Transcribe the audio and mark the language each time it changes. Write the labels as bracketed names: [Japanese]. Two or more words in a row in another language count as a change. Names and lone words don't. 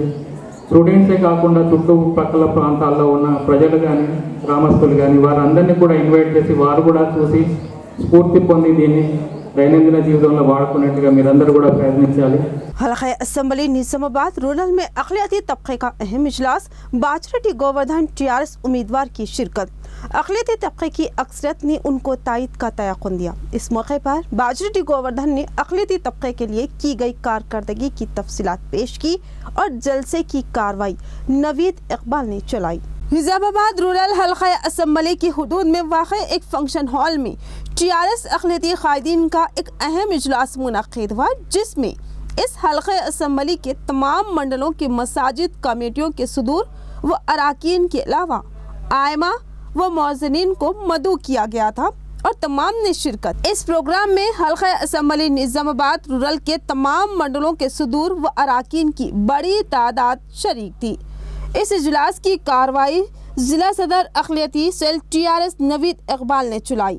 [Telugu] స్టూడెంట్సే కాకుండా చుట్టుపక్కల ప్రాంతాల్లో ఉన్న ప్రజలు కానీ గ్రామస్తులు కానీ వారందరినీ కూడా ఇన్వైట్ చేసి వారు కూడా చూసి స్ఫూర్తి పొంది దీన్ని దైనందిన జీవితంలో వాడుకునేట్టుగా మీరందరూ కూడా ప్రయత్నించాలి। [Urdu] حلقہ اسمبلی نظام آباد رورل میں اقلیتی طبقے کا اہم اجلاس، باجرٹی گووردھن ٹی.آر.ایس امیدوار کی شرکت۔ اقلیتی طبقے کی اکثریت نے ان کو تائید کا تیقن دیا۔ اس موقع پر باجرٹی گووردھن نے اقلیتی طبقے کے لیے کی گئی کارکردگی کی تفصیلات پیش کی اور جلسے کی کارروائی نوید اقبال نے چلائی۔ نظام آباد رورل حلقہ اسمبلی کی حدود میں واقع ایک فنکشن ہال میں ٹی.آر.ایس اقلیتی قائدین کا ایک اہم اجلاس منعقد ہوا، جس میں اس حلقہ اسمبلی کے تمام منڈلوں کی مساجد کمیٹیوں کے صدور و اراکین کے علاوہ ائمہ و مؤذنین کو مدعو کیا گیا تھا اور تمام نے شرکت. اس پروگرام میں حلقہ اسمبلی نظام آباد رورل کے تمام منڈلوں کے صدور و اراکین کی بڑی تعداد شریک تھی. اس اجلاس کی کارروائی ضلع صدر اقلیتی سیل TRS نوید اقبال نے چلائی.